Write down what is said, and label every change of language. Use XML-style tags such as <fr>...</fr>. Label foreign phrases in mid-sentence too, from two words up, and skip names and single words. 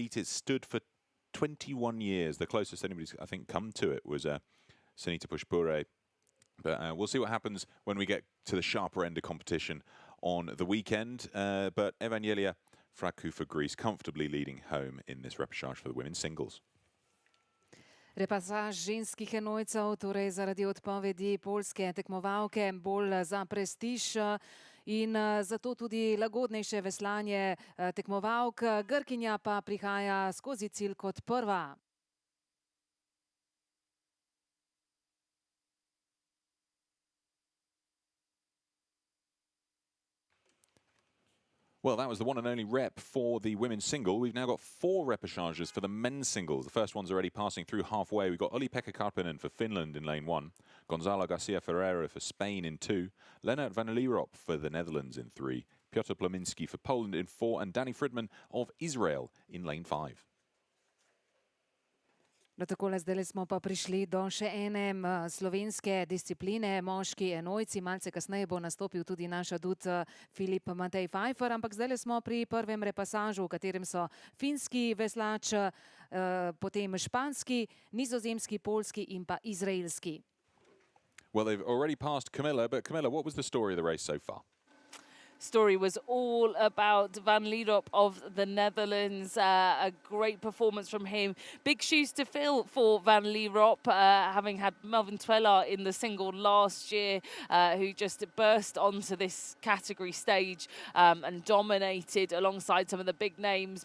<en>It stood for 21 years. The closest anybody's, I think, come to it was Sanita Pushpure But we'll see what happens when we get to the sharper end of competition on the weekend. But Evangelia Fraku for Greece comfortably leading home in this repechage for the women's singles.</en> <sl>Repasaž ženskih enojcev, torej zaradi odpovedi poljske tekmovalke, bolj za prestiž in zato tudi lagodnejše veslanje tekmovalk. Grkinja pa prihaja skozi cilj kot prva.</sl> <en>Well, that was the one and only rep for the women's single. We've now got 4 repechages for the men's singles. The first one's already passing through halfway. We've got Olli-Pekka Karppinen for Finland in lane 1, Gonzalo Garcia Ferreira for Spain in 2, Lennart van Lierop for the Netherlands in 3, Piotr Plominski for Poland in 4, and Danny Fridman of Israel in lane 5.</en> <sl>No, takole, zdaj smo pa prišli do še ene slovenske discipline, moški enojci. Malce kasneje bo nastopil tudi naš adut Filip Matej Pfeiffer, ampak zdaj smo pri prvem repasažu, v katerem so finski veslač, potem španski, nizozemski, poljski in pa izraelski.</sl> <en>Well, they've already passed Camilla, but Camilla, what was the story of the race so far? Story was all about Van Lierop of the Netherlands. A great performance from him. Big shoes to fill for Van Lierop, having had Melvin Tweller in the single last year, who just burst onto this category stage and dominated alongside some of the big names.</en>